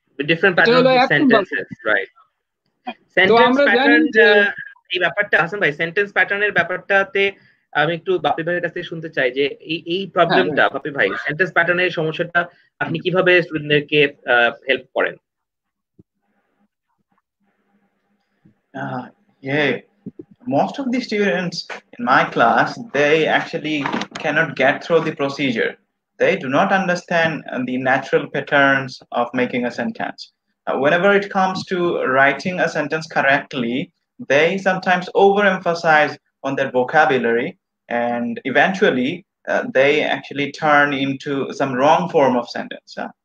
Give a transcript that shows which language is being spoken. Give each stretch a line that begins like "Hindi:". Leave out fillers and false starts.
English: different patterns of sentences, right?
Bangla: Sentence pattern, এই ব্যাপারটা হাসান ভাই, সেন্টেন্স প্যাটার্নের ব্যাপারটাতে আমি একটু বাপি ভাইয়ের কাছ থেকে শুনতে চাই যে এই প্রবলেমটা বাপি ভাই, সেন্টেন্স প্যাটার্নের সমস্যাটা আপনি কিভাবে স্টুডেন্টদেরকে হেল্প করেন?
English: Yeah, most of the students in my class, they actually cannot get through the procedure. They do not understand the natural patterns of making a sentence. Whenever it comes to writing a sentence correctly, they sometimes overemphasize on their vocabulary, and eventually they actually turn into some wrong form of sentence.